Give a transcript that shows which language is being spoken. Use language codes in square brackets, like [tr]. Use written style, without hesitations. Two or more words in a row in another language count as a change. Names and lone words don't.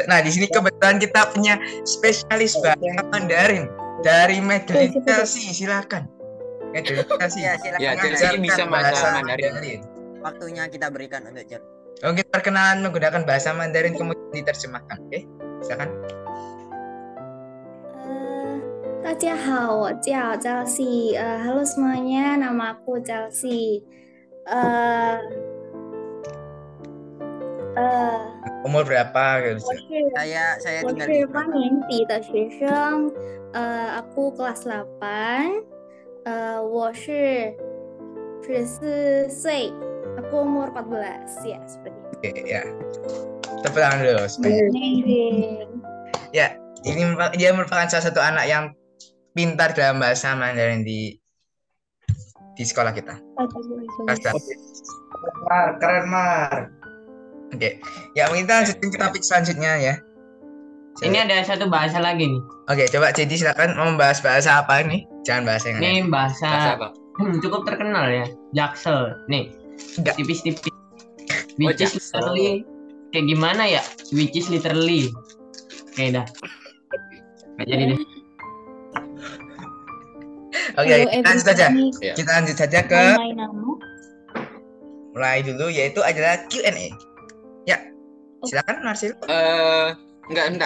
[id] Nah, di sini kebetulan kita punya spesialis bahasa Mandarin dari Medley Chelsea. Silakan. Medley Chelsea. ya silakan Ya, Mengajarkan Chelsea bisa bahasa bahasa Mandarin. waktunya kita berikan untuk chat. Oke, perkenalan menggunakan bahasa Mandarin kemudian diterjemahkan. Oke, silakan. [zh] 大家好，我叫 Chelsea. [id] Halo semuanya, nama aku Chelsea. Eh, eh, Umur berapa gitu? Saya [zh] 我 [id] tinggal [zh] 是 [id] di [zh] 八年级的学生。 [id] aku kelas 8. [zh] 我是14 岁. [id] Aku umur 14 ya seperti itu. Oke, ya. Tepuk tangan dulu semuanya. Amazing. Ya, dia merupakan salah satu anak yang pintar dalam bahasa Mandarin di sekolah kita. Kelas 8. Keren Mar. Oke, ya mungkin kita lanjutin ke topik selanjutnya ya. Ini ada satu bahasa lagi nih. Oke, coba jadi silakan mau membahas bahasa apa nih? Jangan bahasa yang lain. Ini Bahasa bahasa apa? cukup terkenal ya. Jaksel. Nih, Enggak. tipis-tipis. Oh, [en] Which is [id] Jaksel. literally kayak gimana ya? [en] Which is literally. [id] Oke dah. Nggak jadi deh. Oke, kita lanjut saja. Ya. Kita lanjut saja ke My nama. mulai dulu yaitu adalah Q&A. Ya, silakan Marcel. Enggak, bentar.